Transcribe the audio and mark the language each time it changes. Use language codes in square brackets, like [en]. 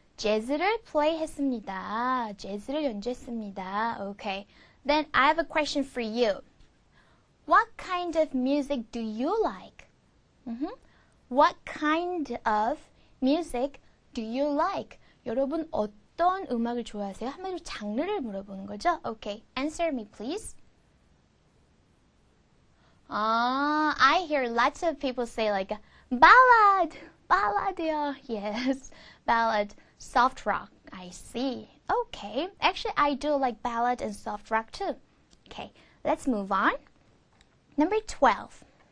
[ko] 재즈를 play 했습니다. 재즈를 연주했습니다. Okay. [en] Then I have a question for you. What kind of music do you like? What kind of music do you like? [ko] 여러분 어떤 음악을 좋아하세요? 한마디로 장르를 물어보는 거죠? [en] Okay. Answer me, please. I hear lots of people say like ballad. Ballad이요. Yes. Ballad. Soft rock. I see. Okay. Actually, I do like ballad and soft rock too. Okay. Let's move on. Number 12.